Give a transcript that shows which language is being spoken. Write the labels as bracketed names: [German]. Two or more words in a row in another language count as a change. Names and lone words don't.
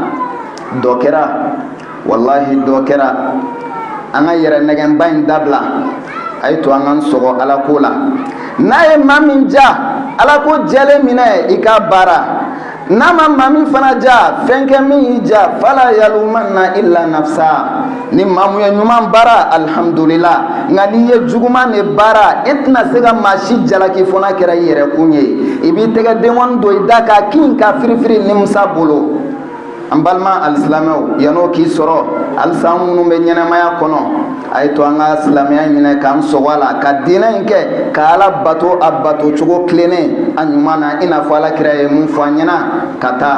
[Bambara] dɔ kɛra wallahi dɔ kɛra an ka yɛrɛ nɛgɛnba in dabila a ye to an ka sɔgɔ ala ko la n'a ye maa min ja ala ko jɛlen minɛ i ka baara n'a ma maa min fana ja fɛn kɛ min y'i ja [Arabic] فلا يلومن إلا نفسه [Bambara] ni maa mun ye ɲuman baara alhamdulillah nka n'i ye juguman de baara e tɛna se ka maa si jalaki fo n'a kɛra i yɛrɛ kun ye i b'i tɛgɛ denkɔni don i da k'a kin ka firifiri nimisa bolo an balima alisilamɛw yan'o k'i sɔrɔ halisa an minnu bɛ ɲɛnɛmaya kɔnɔ a ye to an ka silamɛya minɛ k'an sɔgɔ a la ka diinɛ in kɛ ka ala bato a bato cogo tilennen a ɲuman na i n'a fɔ alakira ye mun fɔ an ɲɛna ka taa